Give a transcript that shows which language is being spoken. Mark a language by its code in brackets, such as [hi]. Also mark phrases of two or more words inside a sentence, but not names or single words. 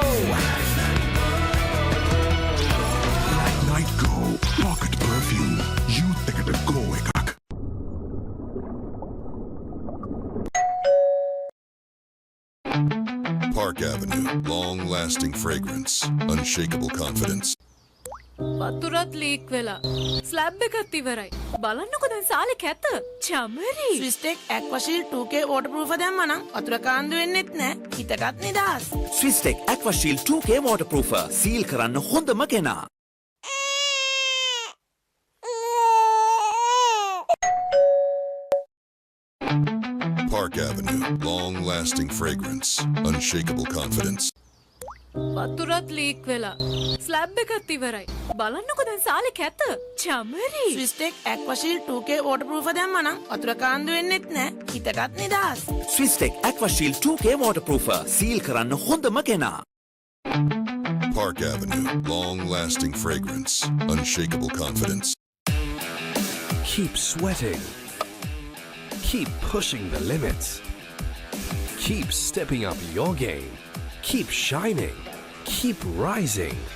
[si] Night Go Pocket Perfume Youth එකට go එකක්. [en] Park Avenue, long-lasting fragrance, unshakable confidence. [si] වතුරත් ලීක් වෙලා. ස්ලැබ් එකත් ඉවරයි. බලන්නකො දැන් සාලේ කැත. චමරි. ස්විස්ටෙක් ඇක්වාෂීල්ඩ් 2K waterproof දැම්මනම් වතුර කාන්දු වෙන්නෙත් නෑ. හිතටත් නිදහස්. Swisstech Aquashield 2K waterproofer සීල් කරන්න හොඳම කෙනා. [en] Park Avenue, long-lasting fragrance, unshakable confidence. [si] වතුරත් ලීක් වෙලා. ස්ලැබ් එකත් ඉවරයි. බලන්නකො දැන් සාලේ කැත. චමරි. ස්විස්ටෙක් ඇක්වාෂීල්ඩ් 2K waterproof දැම්මනම් වතුර කාන්දු වෙන්නෙත් නෑ. හිතටත් නිදහස්. Swisstech Aquashield 2K waterproofer සීල් කරන්න හොඳම කෙනා. [en] Park Avenue, long-lasting fragrance, unshakable confidence. Keep sweating. Keep pushing the limits. Keep stepping up your game. Keep shining. Keep rising.